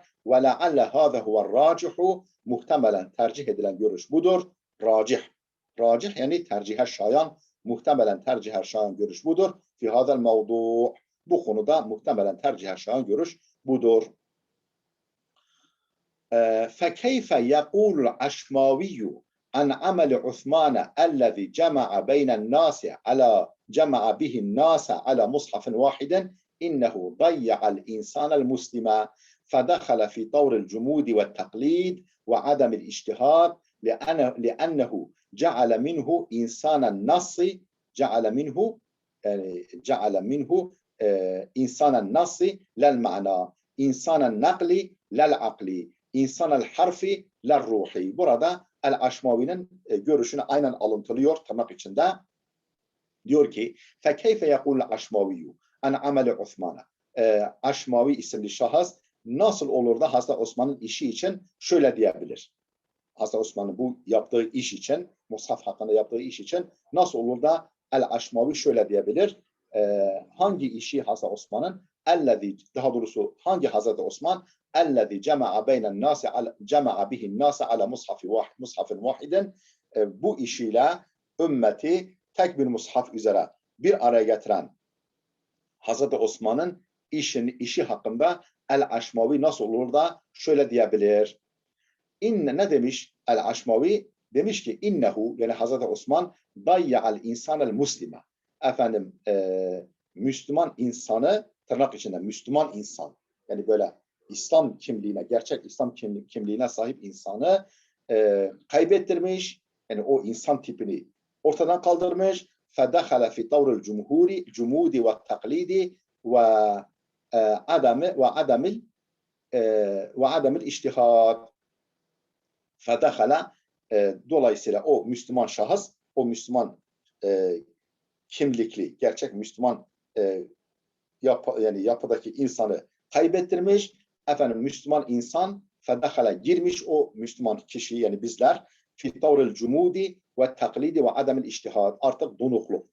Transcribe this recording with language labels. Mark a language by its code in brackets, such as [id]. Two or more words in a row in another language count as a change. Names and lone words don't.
[ar] ولعل هذا هو الراجح. [tr] Muhtemelen tercih edilen görüş budur. Racih yani tercihe şayan, muhtemelen tercihe şayan görüş budur. [ar] في هذا الموضوع'. [tr] Bu konuda muhtemelen tercih şayan görüş budur. [ar] فكيف يقول العشماوي عن عمل عثمان الذي جمع بين الناس جمع به الناس على مصحف واحد إنه ضيع الإنسان المسلم فدخل في طور الجمود والتقليد وعدم الاجتهاد لأنه جعل منه إنسان النص جعل منه إنسان النص لا المعنى إنسان النقل لا العقل إنسان الحرف لا الروح. [tr] Burada El-Aşmavi'nin görüşünü aynen alıntılıyor tırnak içinde. Diyor ki [ar] فَكَيْفَ يَقُولُ الْعَشْمَوِيُّ عَنْ عَمَلِ عُثْمَانَ [tr] Aşmavi isimli şahıs nasıl olur da Hazreti Osman'ın işi için şöyle diyebilir. Hazreti Osman'ın bu yaptığı iş için, Mushaf hakkında yaptığı iş için nasıl olur da El-Aşmavi şöyle diyebilir. Hangi işi Hazreti Osman'ın? Daha doğrusu hangi Hazreti Osman? [ar] اَلَّذِي جَمَعَ بَيْنَ النَّاسِ جَمَعَ بِهِ النَّاسَ عَلَى مُصْحَفٍ وَاحِدٍ [tr] Bu işiyle ümmeti tek bir mushaf üzere bir araya getiren Hazreti Osman'ın işi hakkında El-Aşmavi nasıl olur da şöyle diyebilir. Ne demiş El-Aşmavi? Demiş ki innehu yani Hazreti Osman [ar] ضيع الإنسان المسلم. [tr] Efendim Müslüman insanı tırnak içinde Müslüman insan yani böyle İslam kimliğine, gerçek İslam kimliğine sahip insanı kaybettirmiş. Yani o insan tipini ortadan kaldırmış. [ar] فَدَخَلَ فِي طَوْرِ الْجُمُودِ وَالتَّقْلِيدِ وَعَدَمِ الْاِجْتِهَادِ فَدَخَلَ [tr] dolayısıyla o Müslüman şahıs, o Müslüman kimlikli, gerçek Müslüman yani yapıdaki insanı kaybettirmiş. Efendim Müslüman insan fedahala girmiş o Müslüman kişi yani bizler [ar] في طور الجمود والتقليد وعدم الاجتهاد [tr] artık donukluk.